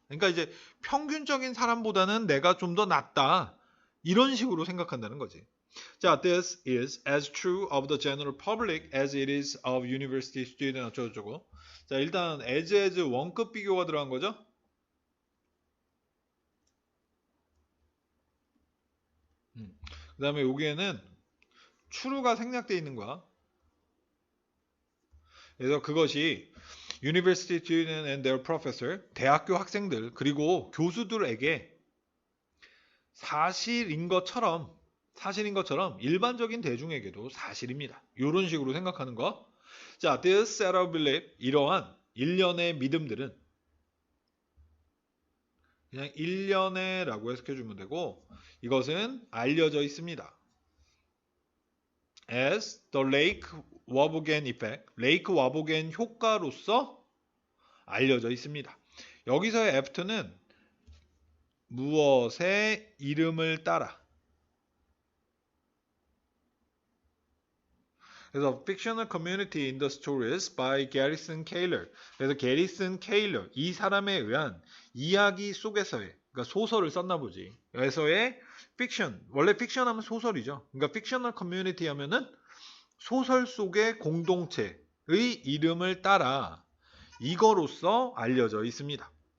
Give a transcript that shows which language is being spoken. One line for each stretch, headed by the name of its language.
Korean: 그러니까 이제 평균적인 사람보다는 내가 좀 더 낫다. 이런 식으로 생각한다는 거지.
English: 자, this is as true of the general public as it is of university student
Korean: 어쩌고저쩌고. 자, 일단 as 원급 비교가 들어간 거죠. 그 다음에 여기에는 true가 생략되어 있는 거야. 그래서 그것이
English: university student and their professor,
Korean: 대학교 학생들 그리고 교수들에게 사실인 것처럼 일반적인 대중에게도 사실입니다. 이런 식으로 생각하는 거. 자,
English: this set of belief,
Korean: 이러한 일련의 믿음들은 그냥 일련의 라고 해석해주면 되고 이것은 알려져 있습니다.
English: as the Lake Wobbegane effect,
Korean: 레이크 와보겐 효과로서 알려져 있습니다. 여기서의 after는 무엇의 이름을 따라. 그래서
English: fictional community in the stories by Garrison Keillor.
Korean: 그래서 게리슨 케일러 이 사람에 의한 이야기 속에서의, 그러니까 소설을 썼나 보지. 그래서의 픽션, 원래 픽션 하면 소설이죠. 그러니까 fictional community 하면은 소설 속의 공동체의 이름을 따라 이거로서 알려져 있습니다.